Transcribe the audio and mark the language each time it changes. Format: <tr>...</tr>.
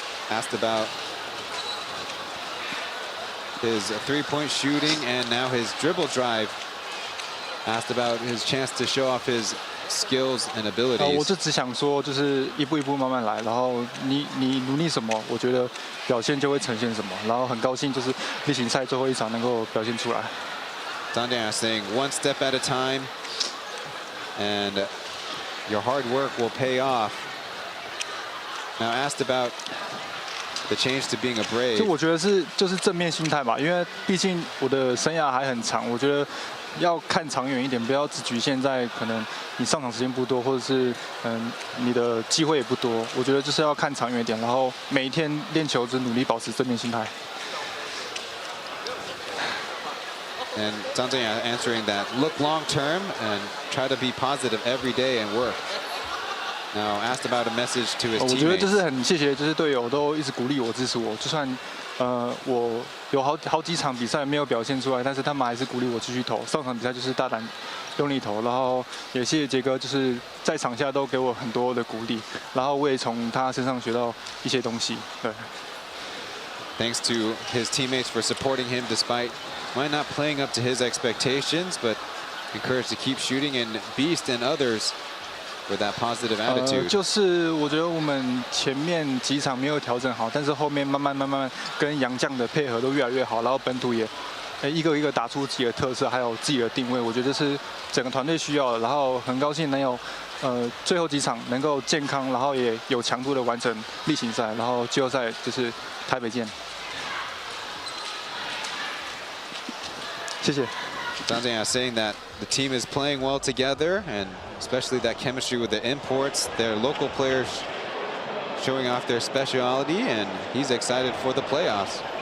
<en>Asked about his 3-point shooting and now his dribble drive. Asked about his chance to show off his skills and abilities.</en> <zh>我就只想说，就是一步一步慢慢来，然后你努力什么，我觉得表现就会呈现什么。然后很高兴就是例行赛最后一场能够表现出来。</zh> <en>Zhang Zhenya saying 1 step at a time, and your hard work will pay off. Now asked about the change to being a Brave.</en> <zh>就我觉得就是正面心态吧，因为毕竟我的生涯还很长，我觉得要看长远一点，不要只局限在可能你上场时间不多，或者是你的机会也不多。我觉得就是要看长远一点，然后每一天练球只努力保持正面心态。</zh> <en>And Zhang Zhenya answering that, look long term and try to be positive every day and work. Now asked about a message to his teammates.</en> <zh>我觉得就是很谢谢，就是队友都一直鼓励我、支持我，就算我有好几场比赛没有表现出来，但是他们还是鼓励我继续投。上场比赛就是大胆用力投，然后也谢谢杰哥，就是在场下都给我很多的鼓励，然后我也从他身上学到一些东西。对。</zh> <en>Thanks to his teammates for supporting him despite might not playing up to his expectations, but encouraged to keep shooting. And Beast and others with that positive attitude.</en> <zh>就是我觉得我们前面几场没有调整好，但是后面慢慢跟洋将的配合都越来越好，然后本土也一个一个打出自己的特色，还有自己的定位，我觉得这是整个团队需要的。然后很高兴能有最后几场能够健康，然后也有强度的完成例行赛，然后季后赛就是台北见。谢谢。</zh> <en>Zhang Zhang saying that the team is playing well together, and especially that chemistry with the imports, their local players showing off their speciality, and he's excited for the playoffs.</en>